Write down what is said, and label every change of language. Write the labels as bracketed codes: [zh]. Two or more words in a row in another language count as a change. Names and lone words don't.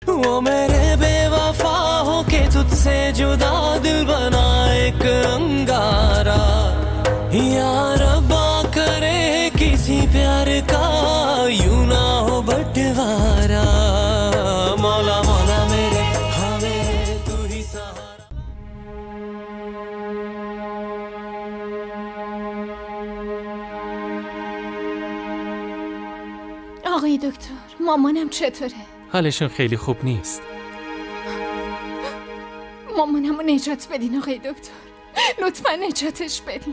[hi] वो मेरे बेवफा हो के तुझसे जुदा दिल बना एक अंगारा या रब्बा करे किसी प्यार का यूं ना हो बंटवारा मौला मौला मेरे हाँ मेरे तू ही सहारा [fa] آقای دکتر مامانم چطوره؟ حالشون خیلی خوب نیست. مامانمو نجات بدین آقای دکتر، لطفا نجاتش بدین.